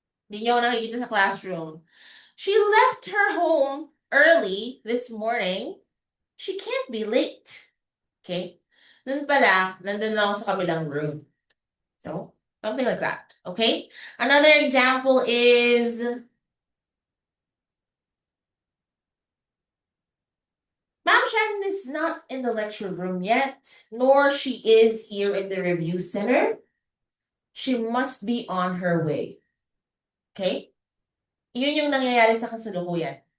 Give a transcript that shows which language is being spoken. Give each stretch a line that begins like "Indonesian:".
Filipino: Hindi niyo ako nakikita sa classroom.
English: She left her home early this morning. She can't be late. Okay?
Filipino: Nun pala, nandun lang ako sa kabilang room.
English: So, something like that. Okay? Another example is, is not in the lecture room yet, nor she is here in the review center. She must be on her way. Okay?
Filipino: Yun yung nangyayari sa kasalukuyan.